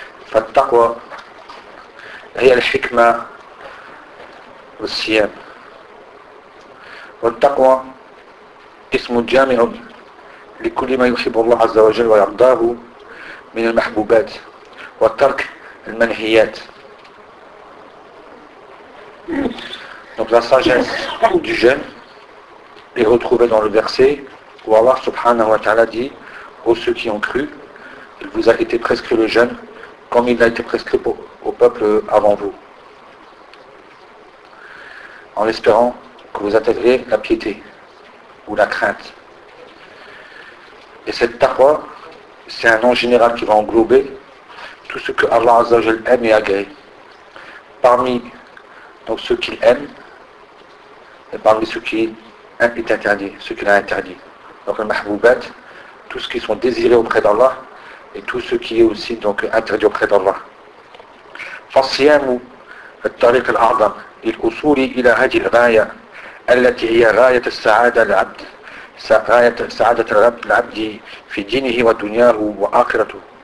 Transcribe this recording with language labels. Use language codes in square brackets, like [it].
[ar] فالتقوى هي الحكمة والصيام، والتقوى اسم جامع لكل ما يحب الله عز وجل ويرضاه من المحبوبات وترك المنهيات. [fr] Donc la sagesse du jeûne est retrouvée dans le verset où Allah subhanahu wa ta'ala dit aux ceux qui ont cru: il vous a été prescrit le jeûne comme il a été prescrit au peuple avant vous, en espérant que vous intégrez la piété ou la crainte. Et cette taqwa, c'est un nom général qui va englober tout ce que Allah Azza wa Jal aime et agrée. Parmi donc ceux qu'il aime et parmi ceux qui est interdit, ceux qu'il a interdit. Donc le mahboubat, tout ce qui sont désirés auprès d'Allah, et tout ce qui est aussi donc interdit auprès d'Allah. [ar] فالصيام الطريق الأعظم للوصول إلى هذه الغاية التي هي غاية السعادة للعبد، غاية سعادة العبد في دينه ودنياه وآخرته.